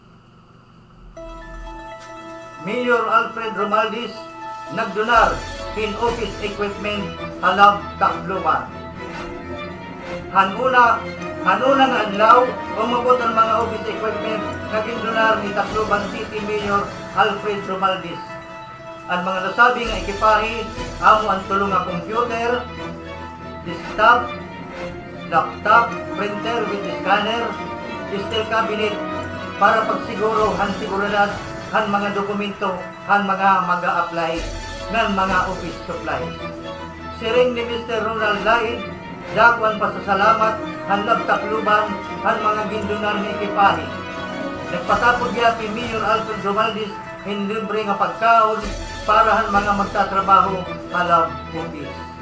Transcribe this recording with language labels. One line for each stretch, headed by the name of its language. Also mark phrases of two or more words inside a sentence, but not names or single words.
Waray: Mayor Alfred Romaldis nagdonar in
English: office equipment
Waray: halab Tacloban. Hanuna nga adlaw umabot ang mga
English: office equipment
Waray: nga gindonar ni Tacloban City Mayor Alfred Romaldis. Ang mga nasabi nga ekipahe amo ang tulong nga computer, desktop, laptop,
English: printer with scanner, steel cabinet
Waray: para pagsiguro han seguridad han mga dokumento han mga mag-a-apply ng mga
English: office supplies.
Waray: Siring ni Mr. Ronald Laid, dakwan pasasalamat han nagtakluban han mga gindunan ni ekipahe. Nagpatapod niya ni Mayor Alfred Romaldis in libre nga pagkaon para han mga magtatrabaho alam office.